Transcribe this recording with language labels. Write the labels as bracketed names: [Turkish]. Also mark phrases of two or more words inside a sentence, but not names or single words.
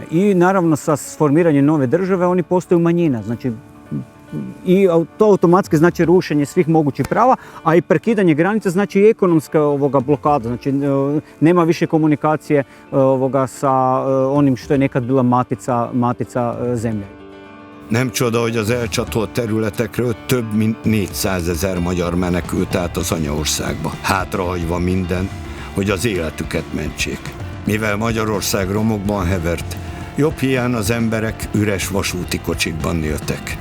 [Serbian] I naravno sa formiranjem nove države oni postaju manjina. Znači, i to automatski znači rušenje svih mogućih prava, a i prekidanje granice znači i ekonomska blokada. Znači nema više komunikacije sa onim što je nekad bila matica zemlje. [Hungarian] Nem csoda, hogy az elcsatolt területekről több mint 400 000 magyar menekült át az anyaországba, hátrahagyva mindent, hogy az életüket mentsék. Mivel Magyarország romokban hevert, jobb hiány az emberek üres vasúti kocsikban éltek.